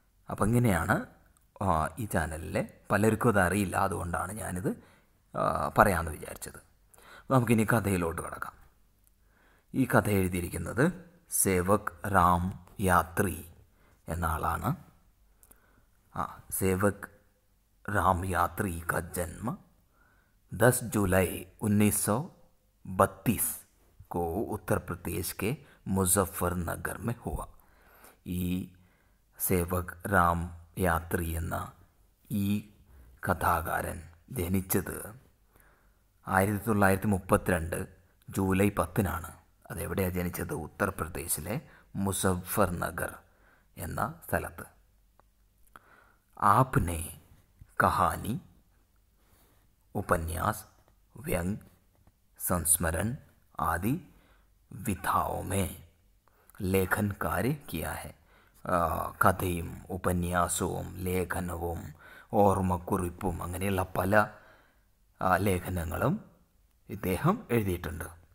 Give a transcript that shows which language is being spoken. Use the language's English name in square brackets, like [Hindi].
[Malayalam] അപ്പോൾ ഇങ്ങനെയാണ് ഈ ചാനലിലെ പലർക്കും അത് അറിയില്ല, അതുകൊണ്ടാണ് ഞാനിത് പറയാമെന്ന് വിചാരിച്ചത്. നമുക്കിനി കഥയിലോട്ട് കിടക്കാം. ഈ കഥ എഴുതിയിരിക്കുന്നത് സേവക് രാം യാത്രി എന്ന ആളാണ്. [Hindi] സേവക് രാം യാത്രി का जन्म 10 जुलाई 1932 को उत्तर प्रदेश के मुजफ्फरनगर में हुआ. [Malayalam] ഈ സേവക് രാം യാത്രി എന്ന ഈ കഥാകാരൻ ജനിച്ചത് 1932 ജൂലൈ 10 അതെവിടെയാണ് ജനിച്ചത്? ഉത്തർപ്രദേശിലെ മുസഫർനഗർ എന്ന സ്ഥലത്ത്. [Hindi] आपने कहानी, उपन्यास, व्यंग, संस्मरण आदि विधाओं में लेखन कार्य किया है. [Malayalam] കഥയും ഉപന്യാസവും ലേഖനവും ഓർമ്മക്കുറിപ്പും അങ്ങനെയുള്ള പല ലേഖനങ്ങളും ഇദ്ദേഹം എഴുതിയിട്ടുണ്ട്.